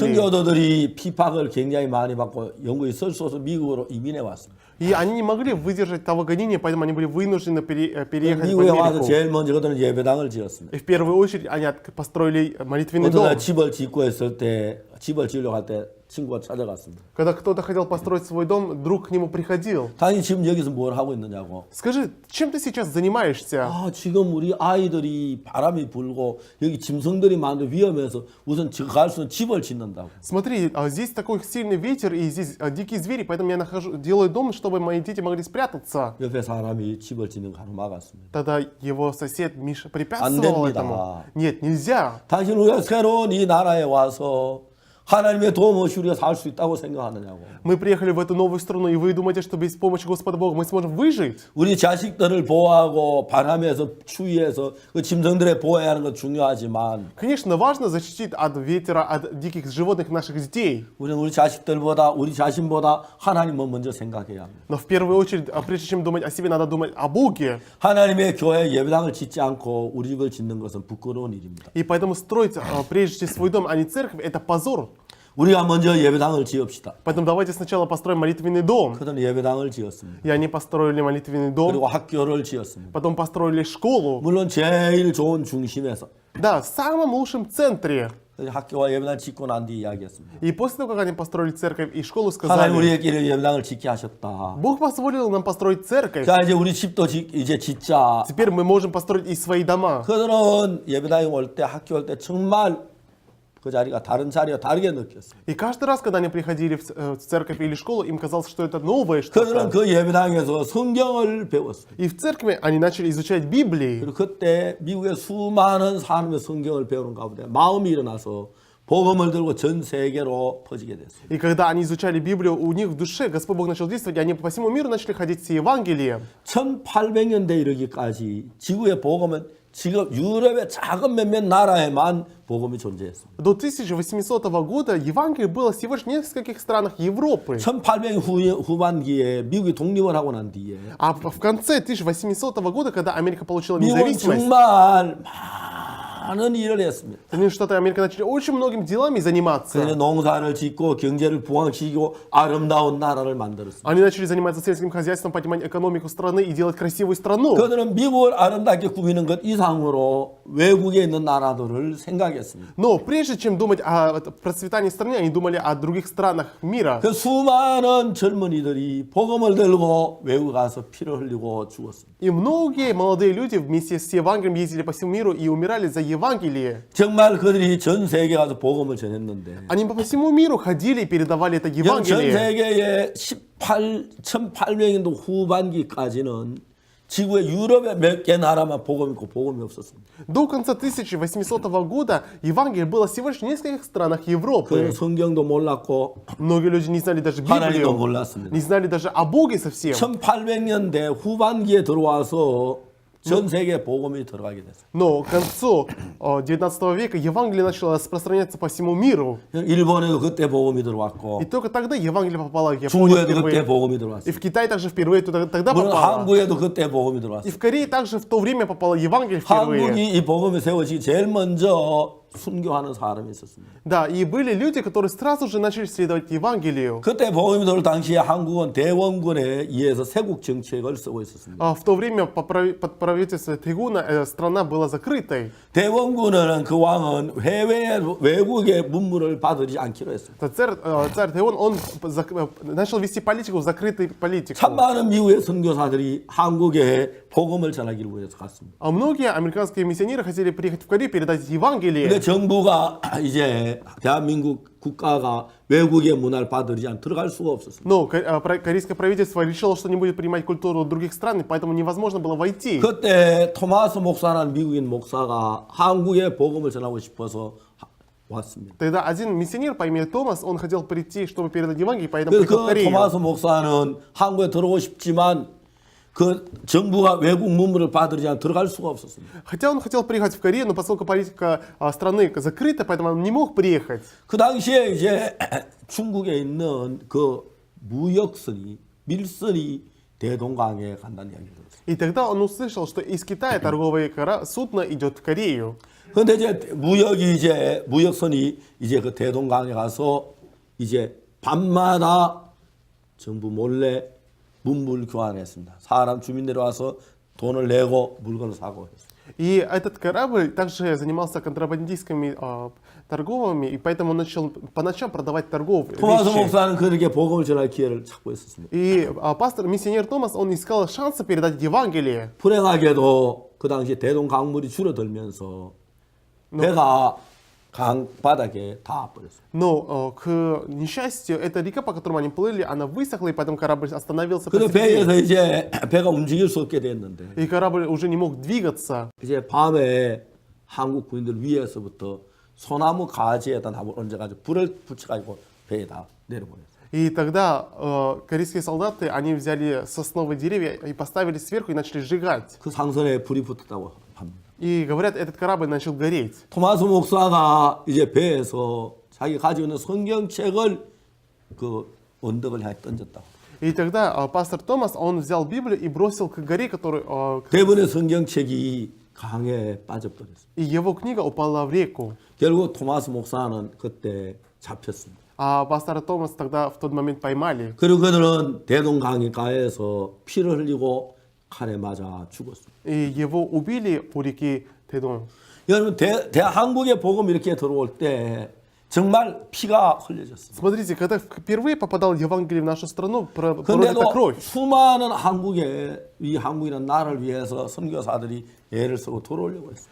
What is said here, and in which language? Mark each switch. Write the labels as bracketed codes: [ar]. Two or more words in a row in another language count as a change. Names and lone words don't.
[ko] 청교도들이 피팍을 굉장히 많이 받고 영국에 설 수 없어 미국으로 이민해 왔습니다. [ru] И они не могли выдержать того гонения, поэтому они были вынуждены переехать в [ko] 미국에 와서 [ru] Америку. [ko] 제일 먼저 그들은 예배당을 지었습니다. [ru] И в первую очередь они построили молитвенный [ko] 어떤 [ru] дом. [ko] 날 집을 짓고 있을 때 집을 지으려고 할 때 친구가 찾아갔습니다. [ru] Когда кто-то хотел построить свой дом, друг к нему приходил. [ko] 당연히 지금 여기서 뭘 하고 있느냐고. [ru] Скажи, чем ты сейчас занимаешься? [ko] 아 지금 우리 아이들이 바람이 불고 여기 짐승들이 많은데 위험해서 우선 갈 수 있는 집을 짓는다고. [ru] Смотри, здесь такой сильный ветер и здесь дикие звери, поэтому я делаю дом, чтобы мои дети могли спрятаться. [ko] 옆에 사람이 집을 짓는 거 가로막았습니다. [ru] Тогда его сосед Миша препятствовал [ko] 됩니다. [ru] этому. Нет, нельзя. [ko] 당신 우리가 새로운 이 나라에 와서 하나님의 도움 없이 우리가 살 수 있다고 생각하느냐고. [ru] Мы приехали в эту новую страну, и вы думаете, что без помощи Господа Бога мы сможем выжить? [ko] 우리 자식들을 보호하고 바람에서 추위에서 그 짐승들에 보호해야 하는 건 중요하지만 [ru] Конечно, важно защитить от ветера, от диких животных наших детей. [ko] 우리는 우리 자식들보다 우리 자신보다 하나님을 먼저 생각해야 합니다. [ru] Но в первую очередь, прежде чем думать о себе, надо думать о Боге. [ko] 하나님의 교회 예배당을 짓지 않고 우리 집을 짓는 것은 부끄러운 일입니다. [ru] И поэтому строить прежде свой дом, а не церковь, это позор. [ko] 우리가 먼저 예배당을 지읍시다. [ru] Поэтому давайте сначала построим молитвенный дом. [ko] 그들은 예배당을 지었습니다. [ru] И они построили молитвенный дом, [ko] 그리고 학교를 지었습니다. [ru] потом построили школу. [ko] 물론 제일 좋은 중심에서 [ru] Да, в самом лучшем центре. [ko] 학교와 예배당 짓고 난 뒤 이야기했습니다. [ru] И после того, как они построили церковь и школу, [ko] 하나님 [ru] сказали, [ko] 우리에게 예배당을 짓게 하셨다. [ru] Бог позволил нам построить церковь. [ko] 자 이제 우리 집도 이제 짓자. [ru] Теперь мы можем построить и свои дома. [ko] 그들은 예배당에 올 때 학교 올 때 정말 그 자리가 다른 자리와 다르게 느꼈어요. [ru] И каждый раз, когда они приходили в церковь или школу, им казалось, что это новое [ko] 그들은 [ru] что-то. [ko] 그 예배당에서 성경을 배웠어요. [ru] И в церкви они начали изучать Библию. [ko] 그리고 그때 미국의 수많은 사람의 성경을 배우는 가운데 마음이 일어나서 복음을 들고 전 세계로 퍼지게 됐어요. [ru] И когда они изучали Библию, у них в душе Господь Бог начал действовать, и они по всему миру начали ходить с Евангелием. [ko] 1800년대 이르기까지 지구의 복음은 지금 유럽의 작은 몇몇 나라에만 복음이 존재했습니다. [ru] До 1800 года Евангелие было всего лишь в нескольких странах Европы. [ko] 1800 후반기에 미국이 독립을 하고 난 뒤에 [ru] А в конце 1800 года, когда Америка получила [ko] 미국은 [ru] независимость, [ko] 정말 많은 일을 했습니다. [ru] Соединенные Штаты Америки начали очень многими делами заниматься. [ko] 그래서 농사를 짓고 경제를 부흥시키고 아름다운 나라를 만들었습니다. [ru] Они начали заниматься сельским хозяйством, поднимать экономику страны и делать красивую страну. [ko] 그들은 미국을 아름답게 꾸미는 것 이상으로 외국에 있는 나라들을 생각했습니다. [ru] Но прежде чем думать о процветании страны, они думали о других странах мира. [ko] 그 수많은 젊은이들이 복음을 들고 외국 가서 피를 흘리고 죽었습니다. [ru] И многие молодые люди вместе с Евангелием ездили по всему миру и умирали за Евангелие. [ko] 정말 그들이 전 세계에 가서 복음을 전했는데 [ru] Они по всему миру ходили и передавали это [ko] 전 [ru] Евангелие. [ko] 세계의 1800년도 후반기까지는 지구의 유럽의 몇 개 나라만 복음이 있고 복음이 없었습니다. [ru] До конца 1800 года Евангелие было всего лишь в нескольких странах [ko] 그는 [ru] Европы. [ko] 성경도 몰랐고 [ru] Многие люди не знали даже [ko] 하나님도 [ru] Библию, [ko] 몰랐습니다. [ru] не знали даже о Боге совсем. [ko] 1800년대 후반기에 들어와서 전 세계에 복음이 들어가게 됐어요. [ru] Но к концу 19 века Евангелие начало распространяться по всему миру. [ko] 일본에도 그때 복음이 들어왔고 [ru] И только тогда Евангелие попало в Японию [ko] 중국에도 그때 [ru] впервые. [ko] 복음이 [ru] И [ko] 들어왔어요. [ru] в Китай также впервые тогда [ko] 물론 [ru] попало. [ko] 한국에도 그때 복음이 [ru] И [ko] 들어왔어요. [ru] в Корее также в то время попало Евангелие впервые. [ko] 한국이 이 복음이 세워지기 제일 먼저 순교하는 사람이 있었습니다. [ru] Да, и были люди, которые сразу же начали следовать Евангелию. [ko] 그때 복음이 들어올 당시에 한국은 대원군에 의해서 세국 정책을 쓰고 있었습니다. [ru] В то время под правительством Тэгуна страна была закрытой. [ko] 대원군은 그 왕은 해외 외국의 문물을 받지 않기로 했습니다. [ru] Царь Тэгун, он начал вести политику, закрытую политику. [ko] 참 많은 미국의 선교사들이 한국에 복음을 전하기를 위해서 갔습니다. [ru] А многие американские миссионеры хотели приехать в Корею, передать [ko] 근데 [ru] Евангелие. [ko] 정부가 이제 대한민국 국가가 외국의 문화를 받들이지 않고 들어갈 수가 없었습니다. [ru] Но корейское правительство решило, что не будет принимать культуру других стран, и поэтому невозможно было войти. [ko] 그때 토마스 목사라는 미국인 목사가 한국에 복음을 전하고 싶어서 왔습니다. [ru] Тогда один миссионер по имени Томас, он хотел прийти, чтобы передать Евангелие, поэтому [ko] 그래서 [ru] приехал в [ko] 그 [ru] Корею. [ko] 토마스 목사는 한국에 들어오고 싶지만 그 정부가 외국 문물을 받들이지 않고 들어갈 수가 없었습니다. [ru] Хотя он хотел приехать в Корею, но поскольку политика страны закрыта, поэтому он не мог приехать. [ko] 그 당시에 이제 중국에 있는 그 무역선이 밀선이 대동강에 간다는 이야기를 들었어요. [ru] И тогда он услышал, что из Китая торговое судно идет в Корею. [ko] 그런데 이제 무역선이 이제 그 대동강에 가서 이제 밤마다 정부 몰래 문물 교환했습니다. 사람 주민들이 와서 돈을 내고 물건을 사고 했습니다. [ru] И этот корабль также занимался контрабандистскими торговыми, и поэтому он начал по ночам продавать торговые [ko] 토마스 [ru] вещи. [ko] 목사는 그렇게 복음을 전할 기회를 찾고 있었습니다. [ru] И миссионер Томас, он искал шанса передать Евангелие. [ko] 불행하게도 그 당시에 대동 강물이 줄어들면서 배가 강 바닥에 닿아버렸어요. [ru] Но к несчастью, эта река, по которой они плыли, она высохла, и поэтому корабль остановился [ko] 그래서 [ru] посреди. [ko] 배에서 이제 배가 움직일 수 없게 됐는데 [ru] И корабль уже не мог двигаться. [ko] 이제 밤에 한국 군인들 위에서부터 소나무 가지에다 나무 얹어가지고 불을 붙여가지고 배에다 내려보냈어요. [ru] И тогда корейские солдаты, они взяли сосновые деревья и поставили сверху и начали сжигать. [ko] 그 상선에 불이 붙었다고 합니다. [ru] И говорят, этот корабль начал гореть. [ko] 토마스 목사가 이제 배에서 자기 가지고 있는 성경책을 그 언덕을 향해 던졌다고. [ru] И тогда пастор Томас, он взял Библию и бросил к горе, [ko] 대부분의 성경책이 강에 빠져버렸어요. [ru] и его книга упала в реку. [ko] 결국 토마스 목사는 그때 잡혔습니다. [ru] А пастора Томаса тогда в тот момент поймали. [ko] 그리고 그들은 대동강가에서 피를 흘리고 칼에 맞아 죽었습니다. [ru] И его убили у реки Тэдун. [ko] 여러분 한국에 복음 이렇게 들어올 때 정말 피가 흘려졌습니다. [ru] Смотрите, когда впервые попадал Евангелие в нашу страну, пролита [ko] 그런데도 [ru] кровь. [ko] 수많은 이 한국이라는 나라를 위해서 선교사들이 애를 쓰고 들어오려고 했어요.